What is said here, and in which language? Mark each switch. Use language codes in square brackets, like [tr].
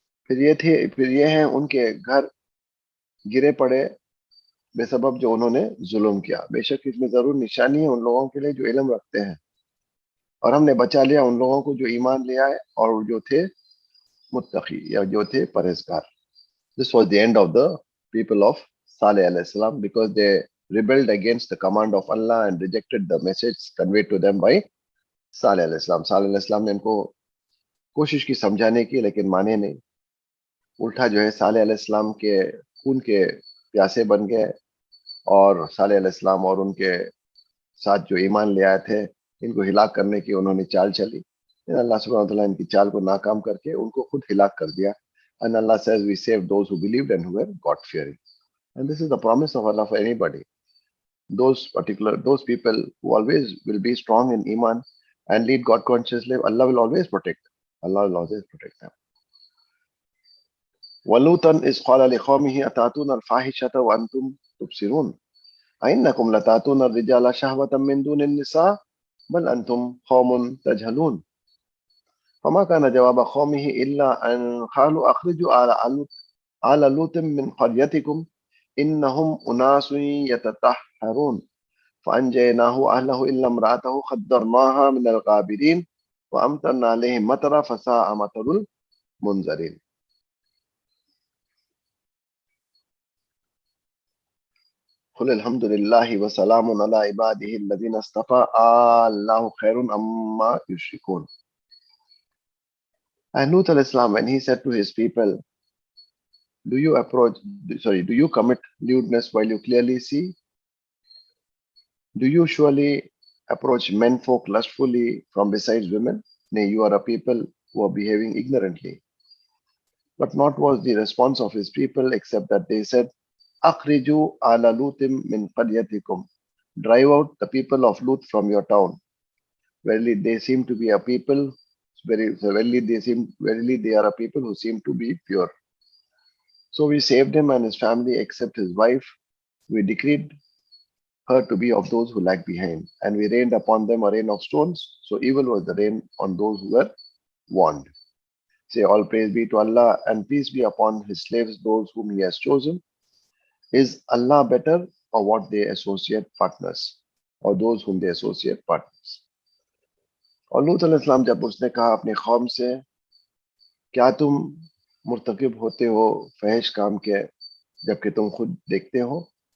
[hi] फिर ये हैं उनके घर गिरे पड़े बेसबब जो उन्होंने जुल्म किया। बेशक इसमें जरूर निशानी है उन लोगों के लिए जो इल्म रखते हैं और हमने बचा लिया उन लोगों को जो ईमान ले आए और जो थे मुत्तकी या जो थे परहेजगार. [en] This was the end of the people of Saleh alayhi salam because they rebelled against the command of Allah and rejected the message conveyed to them by Saleh alayhi salam. [hi] Saleh alayhi salam ने इनको कोशिश की समझाने की, लेकिन माने नहीं. उल्टा जो है सालेह अलैहिस्सलाम के खून के प्यासे बन गए और सालेह अलैहिस्सलाम और उनके साथ जो ईमान ले आए थे इनको हिलाक करने की उन्होंने चाल चली. अल्लाह सुब्हानहू व तआला इनकी चाल को नाकाम करके उनको खुद हिलाक कर दिया. [en] And Allah says we saved those who believed and who were God fearing. And this is the promise of Allah for anybody. Those people who always will be strong in iman and lead God conscious life, Allah will always protect them. Allah will always protect them. [ar] وَلُوطًا إِذْ قَالَ لِقَوْمِهِ أَتَأْتُونَ الْفَاحِشَةَ وَأَنْتُمْ تُبْصِرُونَ أَإِنَّكُمْ لَتَأْتُونَ الرِّجَالَ شَهْوَةً مِّن دُونِ النِّسَاءِ بَلْ أَنْتُمْ قَوْمٌ تَجْهَلُونَ فما كان جواب قومه إلا أن قالوا أخرجوا آل لوط من قريتكم إنهم أناس يتطهرون فأنجيناه وأهله إلا امرأته قدرناها من الغابرين وأمطرنا عليهم مطرا فساء مطر المنذرين. قل الحمد لله وسلام على عباده الذين اصطفى الله خير أما يشركون. [en] And Lut al-Islam, when he said to his people, do you commit lewdness while you clearly see? Do you surely approach men folk lustfully from besides women? Nay, you are a people who are behaving ignorantly. But not was the response of his people except that they said, [ar] Akhriju ala Lutim min qaryatikum. [en] Drive out the people of Lut from your town. Verily they seem to be a people, verily they are a people who seem to be pure. So we saved him and his family except his wife. We decreed her to be of those who lag behind, and we rained upon them a rain of stones. So evil was the rain on those who were warned. Say, all praise be to Allah, and peace be upon His slaves, those whom He has chosen. Is Allah better, or what they associate partners, or those whom they associate partners? [hi] और लूत अलैहिस्सलाम जब उसने कहा अपने कौम से, क्या तुम मुर्तकिब होते हो फहश काम के जबकि तुम खुद देखते हो?